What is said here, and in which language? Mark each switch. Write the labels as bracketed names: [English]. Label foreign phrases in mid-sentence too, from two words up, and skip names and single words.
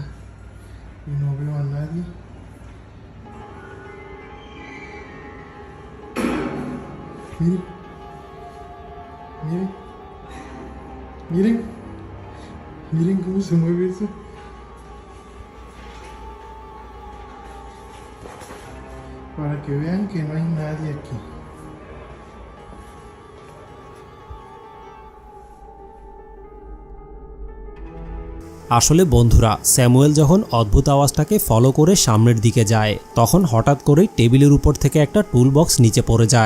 [Spanish] Y no veo a nadie. Miren. Miren. Miren, miren cómo se mueve eso. Para que vean que no hay nadie aquí. [Bangla] আসলে বন্ধুরা, স্যামুয়েল যখন অদ্ভুত আওয়াজটাকে ফলো করে সামনের দিকে যায় তখন হঠাৎ করেই টেবিলের উপর থেকে একটা [English] tool box [Bangla] নিচে পড়ে যায়।